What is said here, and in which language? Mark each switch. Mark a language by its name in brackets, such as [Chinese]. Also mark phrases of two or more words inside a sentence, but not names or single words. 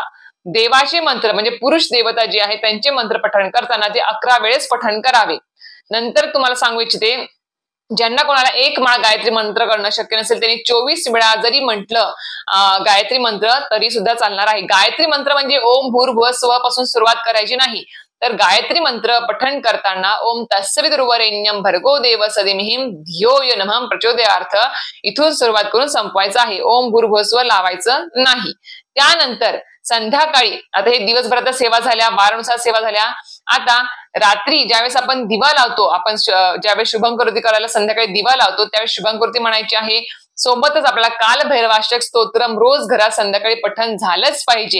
[Marathi] देवाचे मंत्र म्हणजे पुरुष देवता जे आहे त्यांचे मंत्र पठण करताना ते 11 वेळेस पठण करावे. नंतर तुम्हाला सांगू इच्छिते, ज्यांना कोणाला 1 माळ गायत्री मंत्र करणं शक्य नसेल त्यांनी 24 वेळा जरी म्हटलं गायत्री मंत्र तरी सुद्धा चालणार आहे. गायत्री मंत्र म्हणजे [Sanskrit] ओम भूर्भुवः स्वः [Marathi] पासून सुरुवात करायची नाही, तर गायत्री मंत्र पठण करताना [Sanskrit] ओम तत्सवितुर्वरेण्यं भर्गो देवस्य धीमहि धियो यो नमः प्रचोदयार्थ [Marathi] इथून सुरुवात करून संपवायचं आहे. [Sanskrit] ओम भूर्भुवः स्वः [Marathi] लावायचं नाही. त्यानंतर संध्याकाळी, आता हे दिवसभरात सेवा झाल्या, वारानुसार सेवा झाल्या. आता रात्री ज्यावेळेस आपण दिवा लावतो, आपण ज्यावेळेस शुभंकरोती करायला संध्याकाळी दिवा लावतो त्यावेळेस शुभंकरोती म्हणायची आहे. सोबतच आपल्याला कालभैरवाष्टक स्तोत्रम रोज घरात संध्याकाळी पठण झालंच पाहिजे.